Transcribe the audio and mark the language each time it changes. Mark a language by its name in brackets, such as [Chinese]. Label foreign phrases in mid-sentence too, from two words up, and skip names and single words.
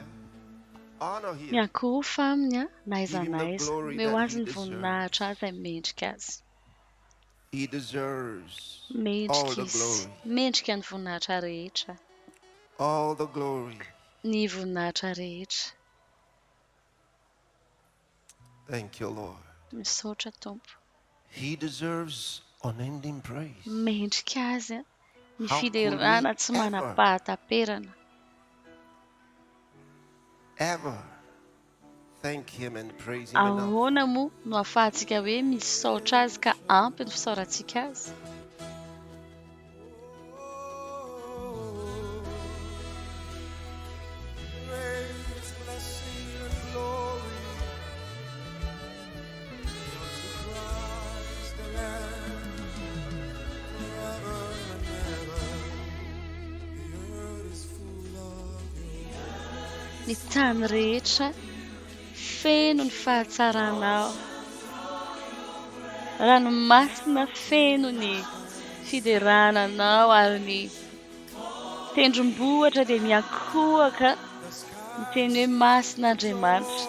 [English] Honor him. [Malagasy] Miankofa aminy na aiza na aiza. Meo azy ny voninahitra azy mendrika azy. [English] He deserves all [Malagasy] Mendrika [English] the [Malagasy] izy. [English] glory. [Malagasy] Mendrika ny voninahitra rehetra. [English] All the glory. [Malagasy] Ny voninahitra rehetra. [English] Thank you, Lord. [Malagasy] Misaotra Tompo. [English] He deserves unending praise. [Malagasy] Mendrika azy ny [English] How could [Malagasy] fiderana [English] we [Malagasy] tsy manam-pahataperana. [English] Ever thank him and praise him enough? [Malagasy] Ahoana moa no ahafahantsika hoe misaotra azy ka ampy ny fisaorantsika azy? [English] Praise, blessing, and glory unto Christ the Lamb, forever and ever. The earth is full of you. [Malagasy] Ny tany rehetra feno ny fahatsaranao. Ranomasina feno ny fiderananao ary ny tendrombohitra dia miankohaka miteny hoe masin'Andriamanitra.